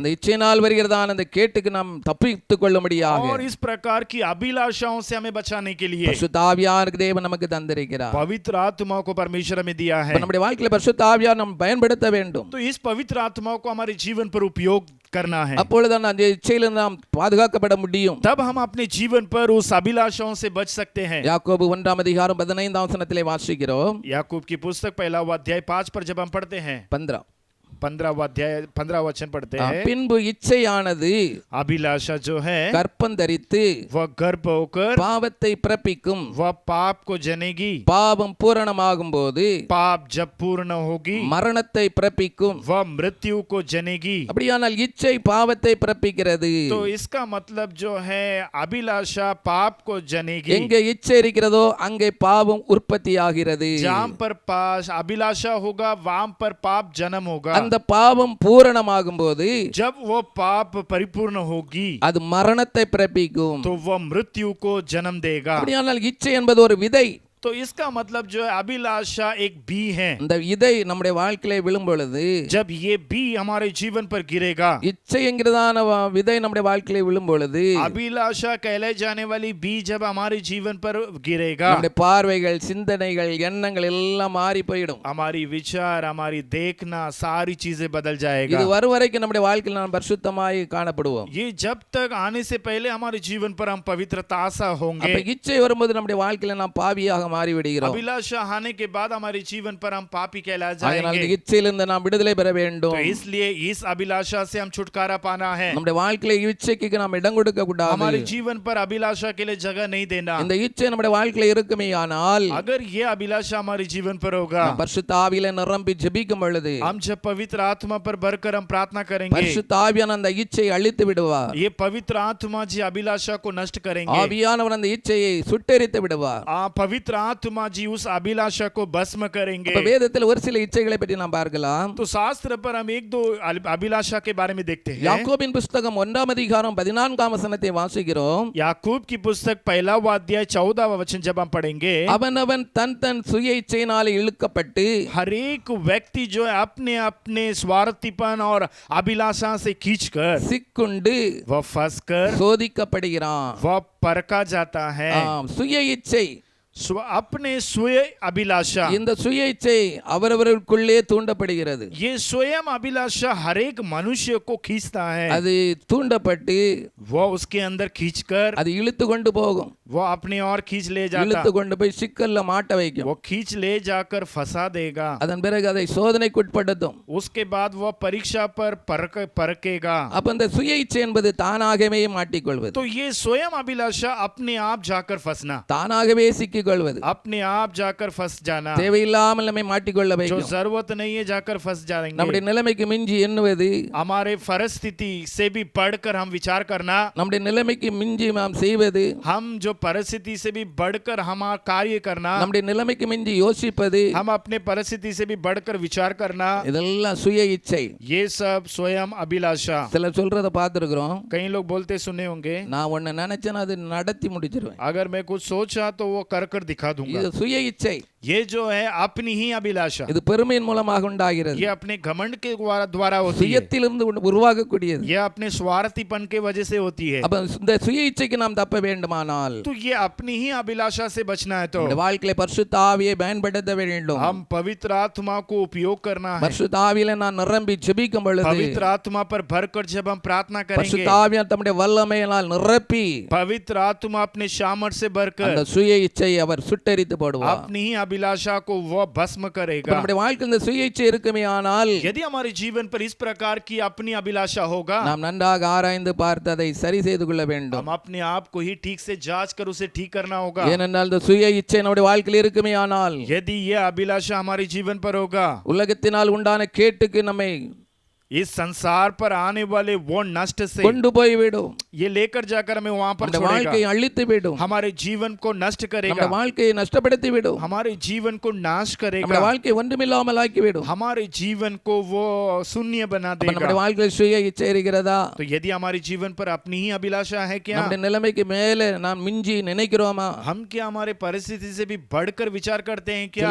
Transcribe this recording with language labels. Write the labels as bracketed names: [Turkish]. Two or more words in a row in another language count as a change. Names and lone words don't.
[Tamil] அந்த இச்சையினால் வருகிறதான அந்த கேட்டுக்கு நாம் தப்பித்துக் கொள்ளும்படியாக [Hindi] और इस प्रकार की अभिलाषाओं से हमें बचाने के लिए [Tamil] பரிசுத்த ஆவியானவர் தேவன் நமக்கு தந்திருக்கிறார். [Hindi] पवित्र आत्मा को परमेश्वर हमें दिया है। [Tamil] அப்ப நம்முடைய வாழ்க்கையில பரிசுத்த ஆவியார் நாம் பயன்படுத்த வேண்டும். [Hindi] तो इस पवित्र आत्मा को हमारे जीवन पर उपयोग करना है, [Tamil] அப்பொழுதுதான் அந்த இச்சையிலிருந்து நாம் பாதுகாக்கப்பட முடியும். [Hindi] तब हम अपने जीवन पर उस अभिलाषाओं से बच सकते हैं। [Tamil] யாக்கோபு 1 அதிகாரம் 15 வசனத்திலே வாசிக்கிறோம். [Hindi] याकूब की पुस्तक 1 अध्याय 5 पर जब हम पढ़ते हैं, 15 अध्याय 15 वचन पढ़ते हैं, [Tamil] பின்பு இச்சையானது [Hindi] अभिलाषा जो है [Tamil] கற்பம் தரித்து [Hindi] वह गर्भ होकर [Tamil] பாவத்தை பிறப்பிக்கும். [Hindi] वह पाप को जनेगी, [Tamil] பாவம் பூரணமாகும் போது [Hindi] पाप जब पूर्ण होगी [Tamil] மரணத்தை பிறப்பிக்கும். [Hindi] वह मृत्यु को जनेगी। [Tamil] அப்படியானால் இச்சை பாவத்தை பிறப்பிக்கிறது. [Hindi] तो इसका मतलब जो है अभिलाषा पाप को जनेगी। [Tamil] எங்கே இச்சை இருக்கிறதோ அங்கே பாவம் உற்பத்தியாகிறது. [Hindi] जहाँ पर अभिलाषा होगा वहां पर पाप जन्म होगा। [Tamil] அந்த பாவம் பூரணமாகும் போது [Hindi] जब वो पाप परिपूर्ण होगी [Tamil] அது மரணத்தை பிறப்பிக்கும். [Hindi] तो वह मृत्यु को जन्म देगा। [Tamil] அப்படியானால் இச்சை என்பது ஒரு விதை. [Hindi] तो इसका मतलब जो है अभिलाषा एक बी है। [Tamil] இந்த விதை நம்முடைய வாழ்க்கையில விழும் பொழுது [Hindi] जब ये बी हमारे जीवन पर गिरेगा, [Tamil] இச்சை என்கிறதான விதை நம்முடைய வாழ்க்கையில விழும் பொழுது [Hindi] अभिलाषा कहले जाने वाली बी जब हमारे जीवन पर गिरेगा, [Tamil] நம்முடைய பார்வைகள் சிந்தனைகள் எண்ணங்கள் எல்லாம் மாறி போயிடும். [Hindi] हमारी विचार हमारी देखना सारी चीजें बदल जाएगा। [Tamil] இது வரும் வரைக்கும் நம்முடைய வாழ்க்கையில் நாம் பரிசுத்தமாய் காணப்படுவோம். [Hindi] ये जब तक आने से पहले हमारे जीवन पर हम पवित्रता सा होंगे। [Tamil] அப்ப இச்சை வரும்போது நம்முடைய வாழ்க்கையில நாம் பாவியாக மாறிவிடுகிறோம். [Hindi] अभिलाषा आने के बाद हमारे जीवन पर हम पापी कहला [Tamil] அதனால் இந்த [Hindi] जाएंगे। [Tamil] இச்சையிலிருந்து நாம் விடுதலை பெற வேண்டும். [Hindi] तो इसलिए इस अभिलाषा से हम छुटकारा पाना है। [Tamil] நம்முடைய வாழ்க்கையில இச்சைக்கு நாம் இடம் கொடுக்க கூடாது. [Hindi] हमारे जीवन पर अभिलाषा के लिए जगह नहीं देना। [Tamil] இந்த இச்சை நம்முடைய வாழ்க்கையில இருக்குமேயானால் [Hindi] अगर ये अभिलाषा हमारे जीवन पर होगा, [Tamil] நாம் பரிசுத்த ஆவியில நிரம்பி ஜெபிக்கும் பொழுது [Hindi] हम जब पवित्र आत्मा पर भरकर हम प्रार्थना करेंगे, [Tamil] பரிசுத்த ஆவியான அந்த இச்சையை அழித்து விடுவார். [Hindi] ये पवित्र आत्मा जी अभिलाषा को नष्ट करेंगे। [Tamil] ஆவியானவர் அந்த இச்சையை சுட்டெரித்து விடுவார். [Hindi] पवित्र आत्मा जी उस अभिलाषा को भस्म करेंगे। [Tamil] அப்ப வேதத்தில் ஒரு சில இச்சைகளை பற்றி நாம் பார்க்கலாம். [Hindi] तो शास्त्र पर हम एक दो अभिलाषा के बारे में देखते हैं। [Tamil] யாக்கோபின் புஸ்தகம் 1ஆம் அதிகாரம் 14ஆம் வசனத்தை வாசிக்கிறோம். [Hindi] याकूब की पुस्तक 1वां अध्याय 14वां वचन जब हम पढ़ेंगे, [Tamil] அவனவன் தன் தன் சுய இச்சையினாலே இழுக்கப்பட்டு [Hindi] हर एक व्यक्ति जो है अपने अपने स्वार्थीपन और अभिलाषा से खींचकर [Tamil] சிக்குண்டு [Hindi] वह फंसकर [Tamil] சோதிக்கப்படுகிறான். [Hindi] वह परखा जाता है। [Tamil] ஆம், சுய இச்சை [Hindi] अपने स्वयं अभिलाषा, [Tamil] இந்த சுய இச்சை அவரவர்களுக்குள்ளே தூண்டப்படுகிறது. [Hindi] ये स्वयं अभिलाषा हर एक मनुष्य को खींचता है। [Tamil] அது தூண்டப்பட்டு [Hindi] वो उसके अंदर खींचकर [Tamil] அது இழுத்து கொண்டு போகும். [Hindi] वो अपने और खींच ले जाता, [Tamil] இழுத்து கொண்டு போய் சிக்கல்ல மாட்ட வைக்கும். [Hindi] वो खींच ले जाकर फंसा देगा। [Tamil] அதன் பிறகு அதை சோதனைக்குட்படுத்தும். [Hindi] उसके बाद वह परीक्षा पर परकेगा। [Tamil] அப்ப இந்த சுய இச்சை என்பது தானாகவே மாட்டிக்கொள்வது, [Hindi] तो ये स्वयं अभिलाषा अपने आप जाकर फंसना, [Tamil] தானாகவே சிக்கிக்கொள்வது, [Hindi] अपने आप जाकर फंस जाना, [Tamil] தேவையில்லாமல் நம்மை மாட்டிக்கொள்ள [Hindi] जो [Tamil] வைக்கும். [Hindi] जरूरत नहीं है जाकर फंस जाएंगे। [Tamil] நம்முடைய நிலைமைக்கு மிஞ்சி எண்ணுவது, [Hindi] हमारे परिस्थिति से भी बढ़कर हम विचार करना, [Tamil] நம்முடைய நிலைமைக்கு மிஞ்சி நாம் செய்வது, [Hindi] हम जो परिस्थिति से भी बढ़कर हमारा कार्य करना, [Tamil] நம்முடைய நிலைமைக்கு மிஞ்சி யோசிப்பது, [Hindi] हम अपने परिस्थिति से भी बढ़कर विचार करना, [Tamil] இதெல்லாம் சுய இச்சை. [Hindi] ये सब स्वयं अभिलाषा। [Tamil] சிலர் சொல்றத பார்த்திருக்கிறோம். [Hindi] कई लोग बोलते सुने होंगे, [Tamil] நான் ஒன்னு நினைச்சேன்னா அது நடத்தி முடிச்சிருவேன். [Hindi] अगर मैं कुछ सोचा तो वो कर कर दिखा दूंगा। [Tamil] இது சுய इच्छை. [Hindi] ये जो है अपनी ही अभिलाषा, [Tamil] இது பெருமையின் மூலமாக உண்டாகிறது. [Hindi] ये अपने घमंड के द्वारा होती है, [Tamil] சுயத்திலிருந்து உருவாகக்கூடியது. [Hindi] ये अपने स्वार्थीपन के वजह से होती है। [Tamil] அப்ப இந்த சுய இச்சைக்கு நாம் தப்ப வேண்டுமானால் [Hindi] तो ये अपनी ही अभिलाषा से बचना है तो [Tamil] இந்த வாழ்க்கையில பரிசுத்த ஆவியை பயன்படுத்த வேண்டும். [Hindi] हम पवित्र आत्मा को उपयोग करना है। [Tamil] பரிசுத்த ஆவியில நான் நிரம்பி ஜெபிக்கும் பொழுது [Hindi] पवित्र आत्मा पर भरकर जब हम प्रार्थना करेंगे, [Tamil] பரிசுத்த ஆவியானவர் தம்முடைய வல்லமையினால் நிரப்பி [Hindi] पवित्र आत्मा अपने सामर्थ्य से भरकर [Tamil] அந்த சுய இச்சையை அவர் சுட்டெரித்து போடுவார். [Hindi] अपनी ही अभिलाषा को वह भस्म [Tamil] இப்ப [Hindi] करेगा। [Tamil] நம்முடைய வாழ்க்கையில் இந்த சுய இச்சை இருக்குமே ஆனால் [Hindi] यदि हमारे जीवन पर इस प्रकार की अपनी अभिलाषा होगा, [Tamil] நாம் नன்றாக ஆராய்ந்து பார்த்து அதை சரி செய்து கொள்ள வேண்டும். [Hindi] हम अपने आप को ही ठीक से जांच कर उसे ठीक करना होगा। [Tamil] ஏனென்றால் இந்த சுய இச்சை நம்முடைய வாழ்க்கையில் இருக்குமே ஆனால் [Hindi] यदि यह अभिलाषा हमारे जीवन पर होगा, [Tamil] உலகத்தினால் உண்டான கேட்டுக்கு நம்மை [Hindi] इस संसार पर आने वाले वो नष्ट से [Tamil] கொண்டு போய் விடும். [Hindi] ये लेकर जाकर हमें वहां पर [Tamil] நம்முடைய [Hindi] छोड़ेगा, [Tamil] வாழ்க்கையை அழித்து விடும். [Hindi] हमारे जीवन को नष्ट करेगा, [Tamil] நம்முடைய வாழ்க்கையை நஷ்டப்படுத்தி விடும். [Hindi] हमारे जीवन को नाश [Tamil] நம்முடைய [Hindi] करेगा, [Tamil] வாழ்க்கையை ஒன்றுமில்லாமல் ஆக்கி விடும். [Hindi] हमारे जीवन को वो शून्य बना [Tamil] அப்ப நம்முடைய [Hindi] देगा। [Tamil] வாழ்க்கையில் சுய இச்சை இருக்கிறதா? [Hindi] तो यदि हमारे जीवन पर अपनी ही अभिलाषा है क्या, [Tamil] நம்முடைய நிலைமைக்கு மேலே நாம் மிஞ்சி நினைக்கிறோமா? [Hindi] हम क्या हमारे परिस्थिति से भी बढ़कर विचार करते हैं क्या?